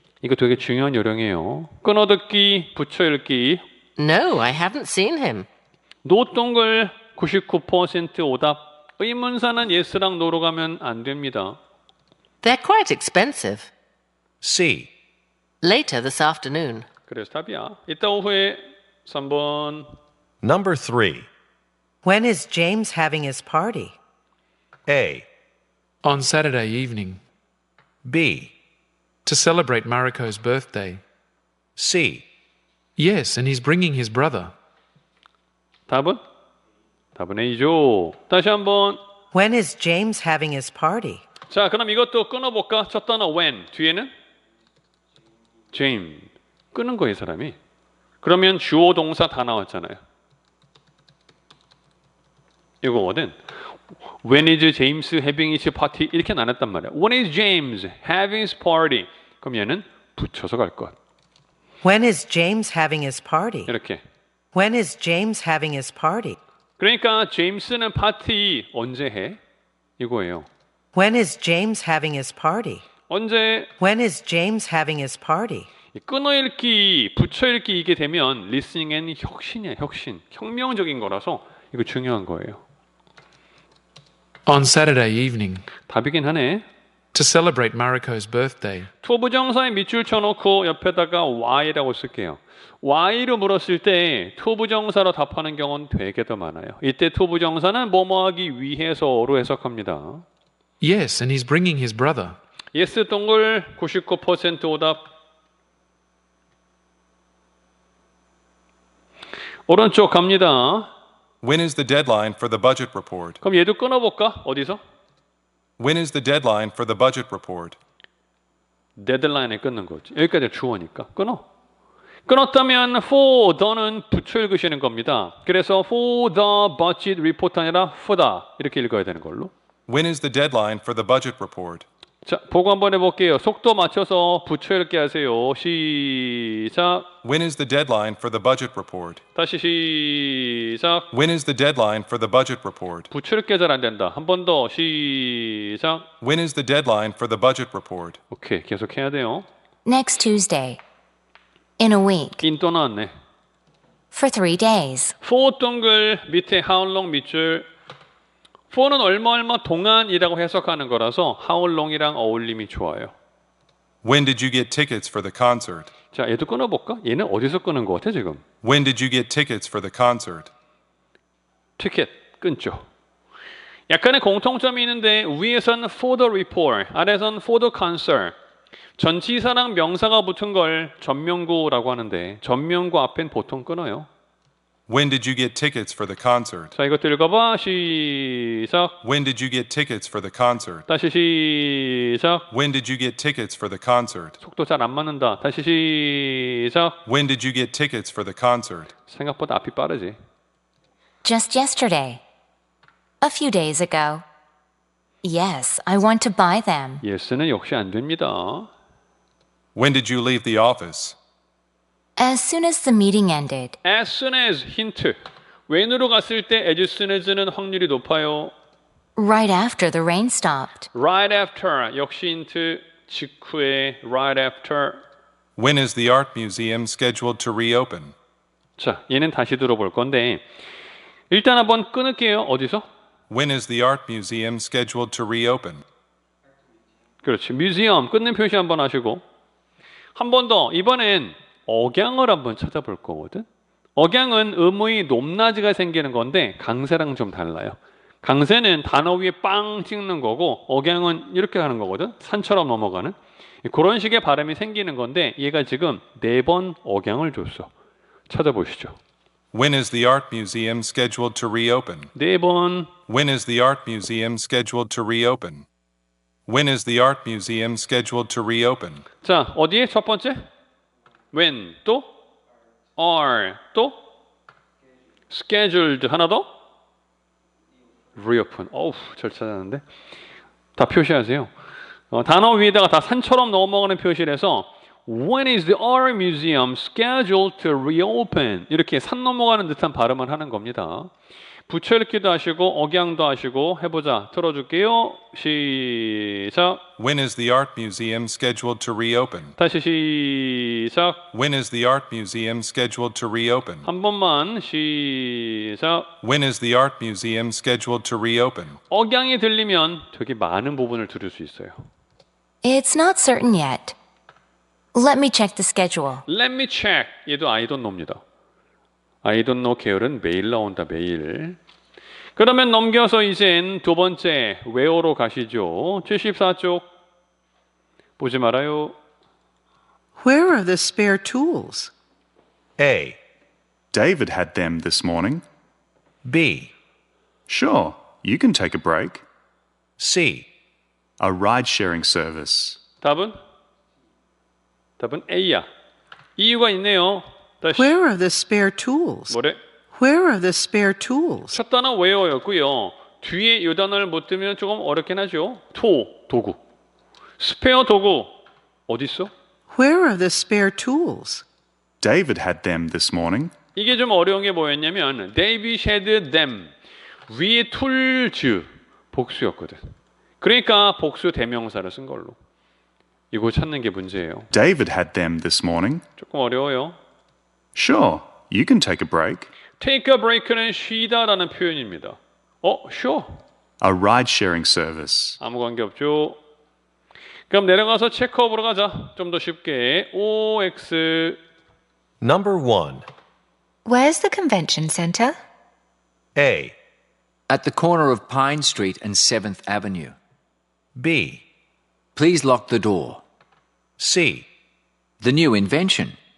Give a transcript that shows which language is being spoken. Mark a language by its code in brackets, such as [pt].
[ko] 이거 되게 중요한 요령이에요. 끊어듣기, 붙여 읽기. [en] No, I haven't seen him. [ko] 노동글 99% 오답. 의문사는 yes랑 no로 가면 안 됩니다. [en] They're quite expensive. C. Later this afternoon. [ko] 그래서 답이야. 이따 오후에 3번. [en] Number 3. When is James having his party? A. On Saturday evening, B. to celebrate Mariko's birthday. C. Yes, and he's bringing his brother. [ko] 답은? 답은 A죠. 다시 한번. [en] When is James having his party? [ko] 자, 그럼 이것도 끊어볼까? 첫 단어 when. 뒤에는? James. 끊은 거예요, 사람이. 그러면 주어 동사 다 나왔잖아요. 이거거든. [en] When is James having his party? [ko] 이렇게 안 했단 말이야. [en] When is James having his party? [ko] 그럼 얘는 붙여서 갈 것. [en] When is James having his party? [ko] 이렇게. [en] When is James having his party? [ko] 그러니까 제임스는 파티 언제 해? 이거예요. [en] When is James having his party? [ko] 언제 [en] When is James having his party? [ko] 끊어읽기, 붙여읽기 이게 되면 listening은 혁신이야, 혁신. 혁명적인 거라서 이거 중요한 거예요. [en] On Saturday evening, [ko] 답이긴 하네. [en] to celebrate Mariko's birthday. [ko] to 부정사에 밑줄 쳐놓고 옆에다가 why라고 쓸게요. why로 물었을 때 to 부정사로 답하는 경우는 되게 더 많아요. 이때 to 부정사는 뭐뭐하기 위해서로 해석합니다. [en] Yes, and he's bringing his brother. [ko] yes 동글 99% 오답. 오른쪽 갑니다. [en] When is the deadline for the budget report? [ko] 그럼 얘도 끊어볼까? 어디서? [en] When is the deadline for the budget report? [ko] 데드라인에 끊는 거지. 여기까지 주어니까 끊어. 끊었다면 for the는 붙여 읽으시는 겁니다. 그래서 [en] for the budget report [ko] 아니라 for the 이렇게 읽어야 되는 걸로. [en] When is the deadline for the budget report? [ko] 자, 보고 한번 해볼게요. 속도 맞춰서 붙여 읽게 하세요. 시작. [en] When is the deadline for the budget report? [ko] 다시 시작. [en] When is the deadline for the budget report? [ko] 붙여 읽게 잘 안 된다. 한 번 더 시작. [en] When is the deadline for the budget report? [ko] 오케이, 계속 해야 돼요. [en] Next Tuesday. In a week. [ko] in 또 나왔네. [en] For 3 days. [ko] for 동글 밑에 how long 밑줄. for는 얼마 동안이라고 해석하는 거라서 how long이랑 어울림이 좋아요. [en] When did you get tickets for the concert? [ko] 자, 얘도 끊어볼까? 얘는 어디서 끊은 것 같아 지금? [en] When did you get tickets for the concert? [ko] 티켓 끊죠. 약간의 공통점이 있는데 위에서는 for the report, 아래서는 for the concert. 전치사랑 명사가 붙은 걸 전명구라고 하는데 전명구 앞엔 보통 끊어요. [en] When did you get tickets for the concert? [ko] 자, 이것도 읽어봐. 시작. [en] When did you get tickets for the concert? [ko] 다시 시작. [en] When did you get tickets for the concert? [ko] 속도 잘 안 맞는다. 다시 시작. [en] When did you get tickets for the concert? [ko] 생각보다 앞이 빠르지. [en] Just yesterday. A few days ago. Yes, I want to buy them. [ko] yes는 역시 안 됩니다. [en] When did you leave the office? As soon as the meeting ended. [ko] as soon as 힌트. when으로 갔을 때 as soon as는 확률이 높아요. [en] Right after the rain stopped. [ko] right after 역시 힌트. 직후에 right after. [en] When is the art museum scheduled to reopen? [ko] 자, 얘는 다시 들어볼 건데 일단 한번 끊을게요. 어디서? [en] When is the art museum scheduled to reopen? [ko] 그렇지. 뮤지엄 끊는 표시 한번 하시고 한 번 더. 이번엔 억양을 한번 찾아볼 거거든. 억양은 음의 높낮이가 생기는 건데 강세랑 좀 달라요. 강세는 단어 위에 빵 찍는 거고 억양은 이렇게 하는 거거든. 산처럼 넘어가는. 그런 식의 발음이 생기는 건데 얘가 지금 4번 억양을 줬어. 찾아보시죠. [en] When is the art museum scheduled to reopen? [ko] 4번. [en] When is the art museum scheduled to reopen? When is the art museum scheduled to reopen? [ko] 자, 어디에 첫 번째? when 또 are 또 scheduled 하나 더 reopen. 어우, 잘 찾았는데 다 표시하세요. 단어 위에다가 다 산처럼 넘어가는 표시를 해서 [en] when is the art museum scheduled to reopen [ko] 이렇게 산 넘어가는 듯한 발음을 하는 겁니다. 붙여 읽기도 하시고 억양도 하시고 해보자. 틀어줄게요. 시작. [en] When is the art museum scheduled to reopen? [ko] 다시 시작. [en] When is the art museum scheduled to reopen? [ko] 한 번만 시작. [en] When is the art museum scheduled to reopen? [ko] 억양이 들리면 되게 많은 부분을 들을 수 있어요. [en] It's not certain yet. Let me check the schedule. Let me check. [ko] 얘도 [en] I don't know [ko] 입니다. [en] I don't know [ko] 계열은 매일 나온다. 매일. 그러면 넘겨서 이젠 두 번째 where로 가시죠. 74쪽 보지 말아요. [en] Where are the spare tools? A, David had them this morning. B, Sure, you can take a break. C, A ride sharing service. [ko] 답은 A야. 이유가 있네요. 다시 [en] Where are the spare tools? [ko] 뭐래? [en] Where are the spare tools? [ko] 첫 단어 where였고요. 뒤에 이 단어를 못 들으면 조금 어렵긴 하죠. 도구. 스페어 도구 어디 있어? [en] Where are the spare tools? David had them this morning. [ko] 이게 좀 어려운 게 뭐였냐면 [en] David had them [ko] 위에 tools 복수였거든. 그러니까 복수 대명사를 쓴 걸로. 이거 찾는 게 문제예요. [en] David had them this morning. [ko] 조금 어려워요. [en] Sure, you can take a break. Take a break [ko] 는 쉬다라는 표현입니다. [en] sure. A ride-sharing service. [ko] 아무 관계 없죠. 그럼 내려가서 체크업으로 가자. 좀 더 쉽게. OX. [en] Number 1. Where's the convention center? A. At the corner of Pine Street and 7th Avenue. B. Please lock the door. C. The new invention.